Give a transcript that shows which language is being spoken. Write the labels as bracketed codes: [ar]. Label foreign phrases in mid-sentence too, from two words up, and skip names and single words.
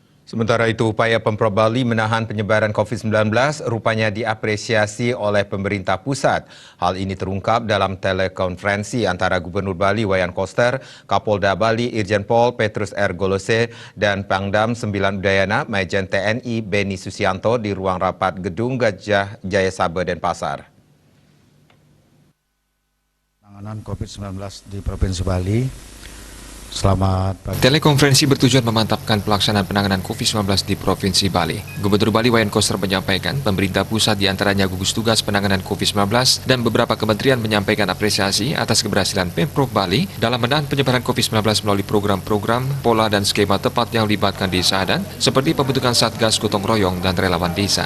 [id] Sementara itu, upaya Pemprov Bali menahan penyebaran COVID-19 rupanya diapresiasi oleh pemerintah pusat. Hal ini terungkap dalam telekonferensi antara Gubernur Bali Wayan Koster, Kapolda Bali Irjen Pol Petrus R. Golose, dan Pangdam 9 Udayana Majen TNI Beni Susianto di ruang rapat Gedung Gajah Jaya Saber Denpasar. Penanganan COVID-19 di Provinsi Bali. Selamat pagi. Telekonferensi bertujuan memantapkan pelaksanaan penanganan COVID-19 di Provinsi Bali. Gubernur Bali Wayan Koster menyampaikan, pemerintah pusat diantaranya gugus tugas penanganan COVID-19 dan beberapa kementerian menyampaikan apresiasi atas keberhasilan Pemprov Bali dalam menahan penyebaran COVID-19 melalui program-program, pola dan skema tepat yang melibatkan desa adat, seperti pembentukan Satgas Gotong Royong dan relawan desa.